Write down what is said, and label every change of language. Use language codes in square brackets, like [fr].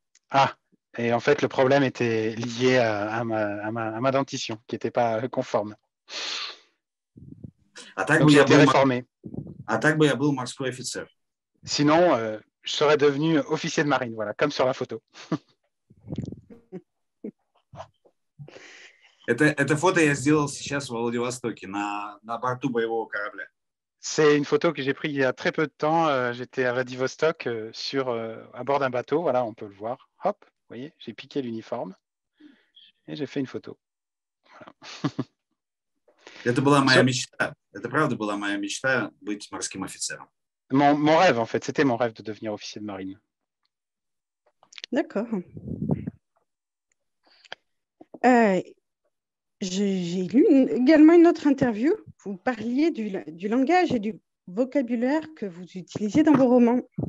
[fr] Ah, et en fait, le problème était lié à ma dentition, qui n'était pas conforme. Donc, j'ai été réformé. [ru] А так бы я был морской офицер. [fr] Sinon, je serais devenu officier de marine, voilà, comme sur la photo. [ru] Это фото я сделал сейчас в Владивостоке, на борту боевого корабля. [fr] C'est une photo que j'ai prise il y a très peu de temps. J'étais à Vladivostok à bord d'un bateau. Voilà, on peut le voir. Hop, vous voyez, j'ai piqué l'uniforme et j'ai fait une photo. Voilà. [ru] Это была моя мечта. Это правда была моя мечта быть морским офицером. [fr] Mon rêve, en fait, c'était mon rêve de devenir officier de marine. D'accord. J'ai lu également une autre interview. Vous parliez du langage et du vocabulaire que vous utilisiez dans vos romans.